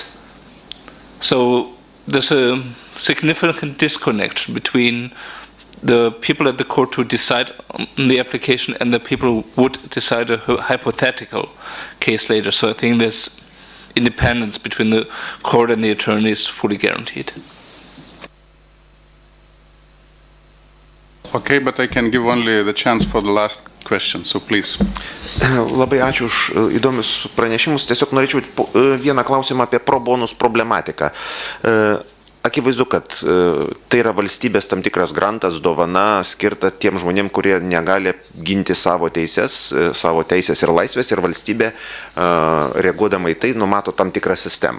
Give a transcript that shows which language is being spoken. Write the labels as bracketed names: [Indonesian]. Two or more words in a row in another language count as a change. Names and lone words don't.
[English] So there's a significant disconnection between the people at the court who decide on the application and the people who would decide a hypothetical case later. So I think there's independence between the court and the attorney is fully guaranteed. Okay, but I can give only the chance for the last question, so please. [Lithuanian] Labai ačiū už įdomius pranešimus. Tiesiog norėčiau vieną klausimą apie [Latin] pro bonus [Lithuanian] problematiką. Akivaizdu, kad tai yra valstybės tam tikras grantas, dovana skirta tiem žmonėm, kurie negali ginti savo teisės ir laisvės, ir valstybė reaguodama į tai numato tam tikrą sistemą.